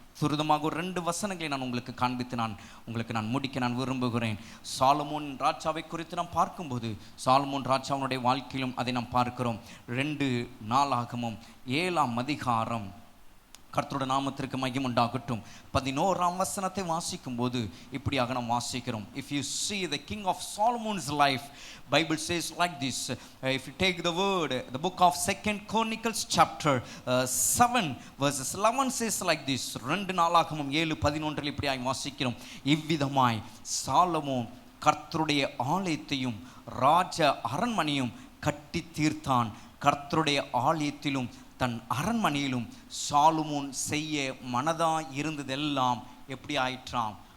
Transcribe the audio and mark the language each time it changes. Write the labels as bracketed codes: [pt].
[ta] துரிதமாக ஒரு 2 வசனங்களை நான் உங்களுக்கு காண்பித்து நான் முடிக்க விரும்புகிறேன். சாலமோன் ராஜாவை குறித்து நாம் பார்க்கும்போது, சாலமோன் ராஜாவுடைய வாழ்க்கையிலும் அதை நாம் பார்க்கிறோம். 2 நாளாகமம் 7ஆம் அதிகாரம், கர்த்தருடைய நாமத்திற்கு மகிமை உண்டாகட்டும், 11ஆம் வசனத்தை வாசிக்கும் போது இப்படியாக நாம் வாசிக்கிறோம். [en] If you see the king of Solomon's life, Bible says like this. If you take the word, the book of 2 Chronicles chapter 7 verses 11 says like this. [ta] 2 நாளாகமம் 7:11 இப்படியாக வாசிக்கிறோம். இவ்விதமாய் சாலமோன் கர்த்தருடைய ஆலயத்தையும் ராஜ அரண்மனையும் கட்டி தீர்த்தான். கர்த்தருடைய ஆலயத்திலும் தன் அரண்மனையிலும் சாலமோன் செய்ய மனதாய் இருந்ததெல்லாம் எப்படி ஆயிற்றாம்?